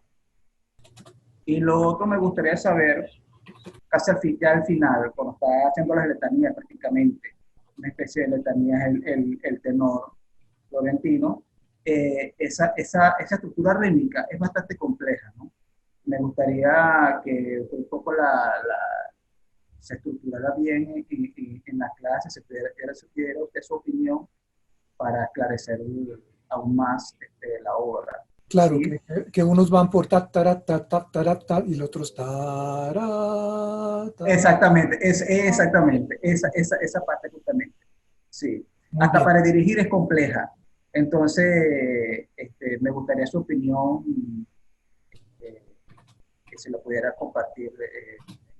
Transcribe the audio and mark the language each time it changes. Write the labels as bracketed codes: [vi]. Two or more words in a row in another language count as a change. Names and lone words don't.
[es] Y lo otro me gustaría saber, casi al final, cuando está haciendo las letanías prácticamente, una especie de letanía el tenor florentino, esa estructura rítmica es bastante compleja, ¿no? Me gustaría que un poco se estructurara bien en la clase, se diera usted su opinión para esclarecer aún más la obra. Claro, ¿Sí? que unos van por ta, tara, ta, ta, tara, ta, y los otros ta. Exactamente, exactamente, esa parte justamente. Sí, Muy hasta bien. para dirigir es compleja. Entonces, me gustaría su opinión, que se lo pudiera compartir en